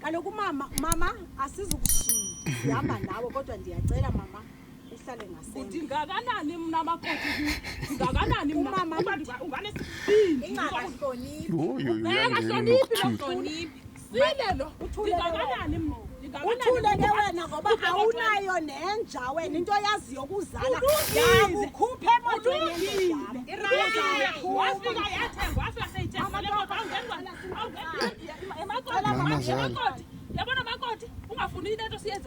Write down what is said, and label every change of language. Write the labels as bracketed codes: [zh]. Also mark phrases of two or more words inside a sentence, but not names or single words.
[xh] kaloku mama asizukushiya sihamba nawe kodwa ndiyacela mama uhlale ngasemva Ndingakanani mna makoti ndingakanani mama unganesibindi ingahloniphi silelo ndingakanani mna uthule ke wena ngoba awunayo nenja wena into yaziyo ukuzala yakukhuphe emotweni wafika yathengwa wafika seyithengwa le moto awungenza yabona makoti ungafuni into siyenze